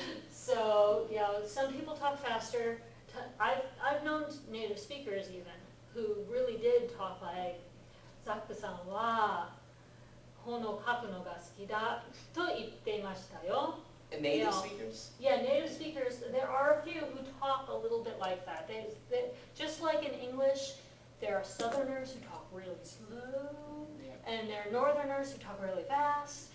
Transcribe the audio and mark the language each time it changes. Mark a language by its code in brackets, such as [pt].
[en] So, some people talk faster. I've known native speakers even who really did talk like, [ja] ザックさんは本を書くのが好きだと言っていましたよ。 [en] And native Yeah. speakers? Yeah, native speakers, there are a few who talk a little bit like that. Just like in English, there are Southerners who talk really slow, there are northerners who talk really fast,